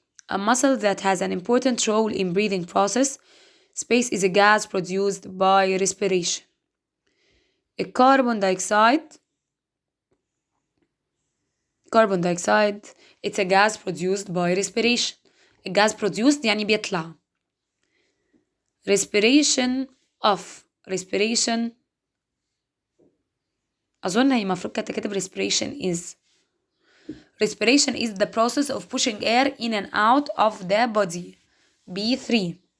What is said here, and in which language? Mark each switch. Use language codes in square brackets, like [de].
[en] A muscle that has an important role in breathing process. Space is a gas produced by respiration. Carbon dioxide it's a gas produced by respiration. [ar] الجاز produced يعني بيطلع. [en] respiration [ar] أظن هي مفروض كانت تكتب [en] respiration is the process of pushing air in and out of the body. B3.